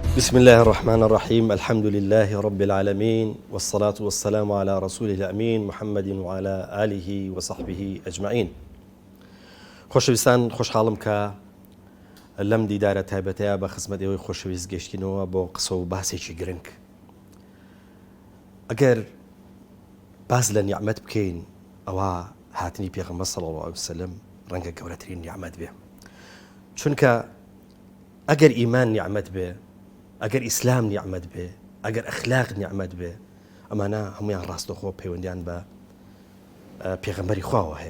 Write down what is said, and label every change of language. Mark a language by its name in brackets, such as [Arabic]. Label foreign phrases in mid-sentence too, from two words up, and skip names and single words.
[Arabic] بسم الله الرحمن الرحيم. الحمد لله رب العالمين، والصلاة والسلام على رسوله الأمين محمد وعلى آله وصحبه أجمعين. [Central Kurdish] خۆشەویستان، خۆشحاڵم کە لەم دیدارە تایبەتەیە بە خزمەت ئێوەی خۆشەویست گەشتینەوە بۆ قسە و باسێکی گرنگ. ئەگەر باز لە نیعمەت بکەین، ئەوە هاتنی پێغەمبەر [Arabic] صلی الله علیه وسلم [Central Kurdish] ڕەنگە گەورەترین نیعمەت بێ، چونکە ئەگەر ئیمان نیعمەت بێ، ئەگەر ئیسلام نیعمەت بێ، ئەگەر ئەخلاق نیعمەت بێ، ئەمانە هەمویان ڕاستەخۆ پەیوەندیان بە پێغەمبەری خواوە هەیە.